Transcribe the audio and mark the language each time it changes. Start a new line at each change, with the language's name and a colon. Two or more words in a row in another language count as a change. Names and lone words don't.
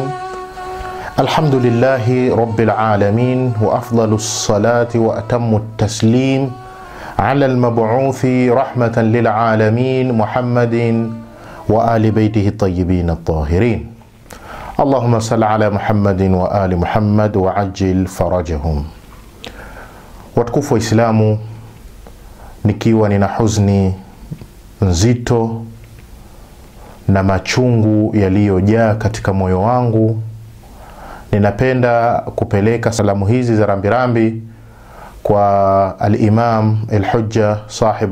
Arabic: الحمد لله رب العالمين، وأفضل الصلاة وأتم التسليم على المبعوث رحمة للعالمين محمد وآل بيته الطيبين الطاهرين. اللهم صل على محمد وآل محمد وعجل فرجهم.
Swahili: Watukufu wa Islamu, nikiwa nina huzuni nzito na machungu yaliyojaa katika moyo wangu, ninapenda kupeleka salamu hizi za rambirambi kwa
Arabic: الإمام الحجة صاحب